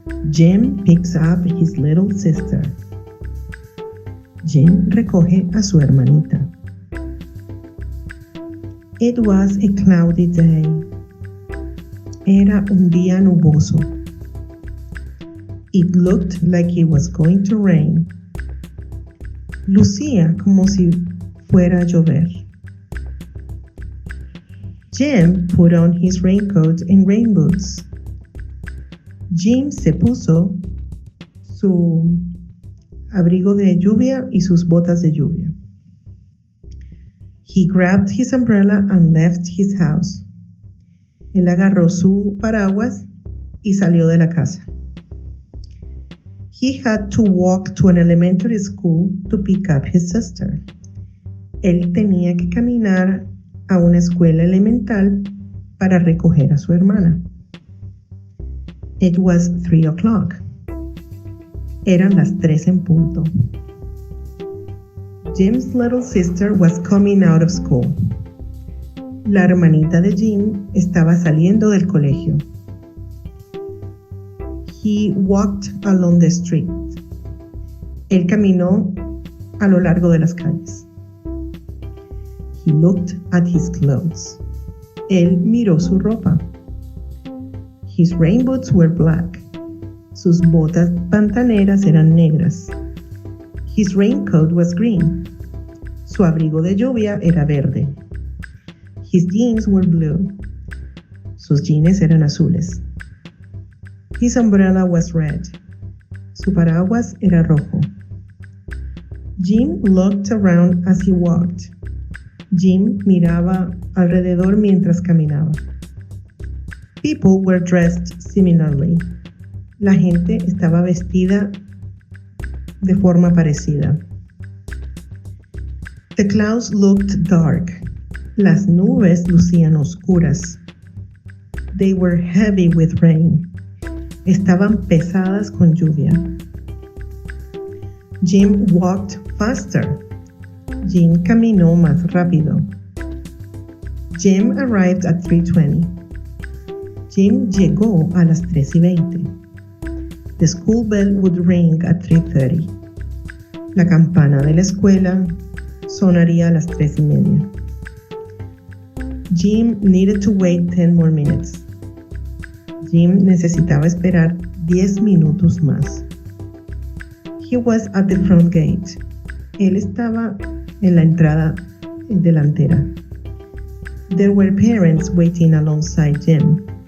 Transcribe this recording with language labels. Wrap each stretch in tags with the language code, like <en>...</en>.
<en>Jim picks up his little sister.</en> <es>Jim recoge a su hermanita.</es> <en>It was a cloudy day.</en> <es>Era un día nuboso.</es> <en>It looked like it was going to rain.</en> <es>Lucía como si fuera a llover.</es> <en>Jim put on his raincoat and rain boots.</en> <es>Jim se puso su abrigo de lluvia y sus botas de lluvia.</es> <en>He grabbed his umbrella and left his house.</en> <es>Él agarró su paraguas y salió de la casa.</es> <en>He had to walk to an elementary school to pick up his sister.</en> <es>Él tenía que caminar a una escuela elemental para recoger a su hermana.</es> <en>It was 3 o'clock.</en> <es>Eran las 3 en punto.</es> <en>Jim's little sister was coming out of school.</en> <es>La hermanita de Jim estaba saliendo del colegio.</es> <en>He walked along the street.</en> <es>Él caminó a lo largo de las calles.</es> <en>He looked at his clothes.</en> <es>Él miró su ropa.</es> <en>His rain boots were black.</en> <es>Sus botas pantaneras eran negras.</es> <en>His raincoat was green.</en> <es>Su abrigo de lluvia era verde.</es> <en>His jeans were blue.</en> <es>Sus jeans eran azules.</es> <en>His umbrella was red.</en> <es>Su paraguas era rojo.</es> <en>Jim looked around as he walked.</en> <es>Jim miraba alrededor mientras caminaba.</es> <en>People were dressed similarly.</en> <es>La gente estaba vestida de forma parecida.</es> <en>The clouds looked dark.</en> <es>Las nubes lucían oscuras.</es> <en>They were heavy with rain.</en> <es>Estaban pesadas con lluvia.</es> <en>Jim walked faster.</en> <es>Jim caminó más rápido.</es> <en>Jim arrived at 3:20.</en> <es>Jim llegó a las 3:20.</es> <en>The school bell would ring at 3:30.</en> <es>La campana de la escuela sonaría a las 3:30.</es> <en>Jim needed to wait 10 more minutes.</en> <es>Jim necesitaba esperar 10 minutos más.</es> <en>He was at the front gate.</en> <es>Él estaba en la entrada delantera.</es> <en>There were parents waiting alongside Jim.</en>